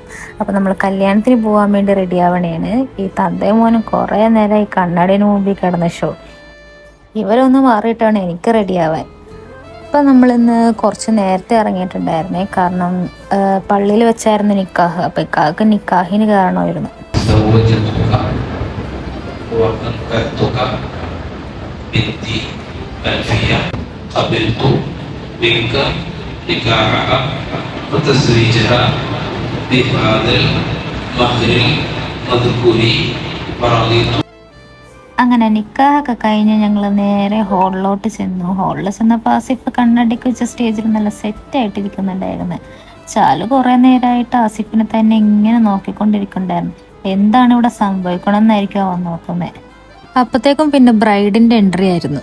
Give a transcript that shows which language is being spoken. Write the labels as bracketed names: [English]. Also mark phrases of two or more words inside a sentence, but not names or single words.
[Malayalam] അപ്പം നമ്മൾ കല്യാണത്തിന് പോകാൻ വേണ്ടി റെഡി ആവണേണ്. ഈ തന്തയും മോനും കുറേ നേരമായി കണ്ണാടിന് മുമ്പിൽ കിടന്ന ഷോ. ഇവരൊന്ന് മാറിയിട്ടാണ് എനിക്ക് റെഡി ആവാൻ. അപ്പം നമ്മളിന്ന് കുറച്ച് നേരത്തെ ഇറങ്ങിയിട്ടുണ്ടായിരുന്നേ, കാരണം പള്ളിയിൽ വെച്ചായിരുന്നു നിക്കാഹ്. അപ്പം ഇക്കാക്ക് നിക്കാഹിന് കാരണമായിരുന്നു. [Arabic] منك نكاحها وتزويجها بهذا المهر المذكور ورضيت. [Malayalam] അങ്ങനെ നിക്കാഹൊക്കെ കഴിഞ്ഞ് ഞങ്ങൾ നേരെ ഹോളിലോട്ട് ചെന്നു. ഹോളിൽ ചെന്നപ്പോൾ ആസിഫ് കണ്ണടിക്ക് വെച്ച സ്റ്റേജിൽ നല്ല സെറ്റായിട്ടിരിക്കുന്നുണ്ടായിരുന്നു. ചാലു കുറേ നേരമായിട്ട് ആസിഫിനെ തന്നെ ഇങ്ങനെ നോക്കിക്കൊണ്ടിരിക്കുന്നുണ്ടായിരുന്നു. എന്താണ് ഇവിടെ സംഭവിക്കണമെന്നായിരിക്കും അവൻ നോക്കുന്നത്. അപ്പോഴത്തേക്കും പിന്നെ [English] bride's entry [Malayalam] ആയിരുന്നു.